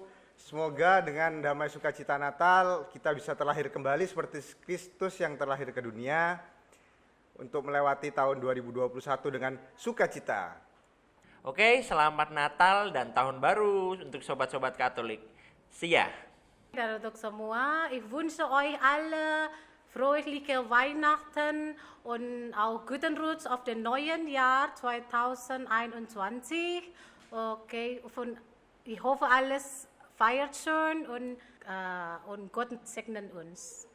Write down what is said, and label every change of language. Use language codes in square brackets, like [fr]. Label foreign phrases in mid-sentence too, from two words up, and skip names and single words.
[id] Semoga dengan damai sukacita Natal kita bisa terlahir kembali seperti Kristus yang terlahir ke dunia untuk melewati tahun 2021 dengan sukacita. Oke, selamat Natal dan tahun baru untuk sobat-sobat Katolik. [en] See ya. [id] Dan untuk semua, [de] ich wünsche euch alle fröhliche Weihnachten und auch guten Rutsch auf den neuen Jahr 2021. Okay, ich hoffe, alles feiert schön und Gott segnet uns.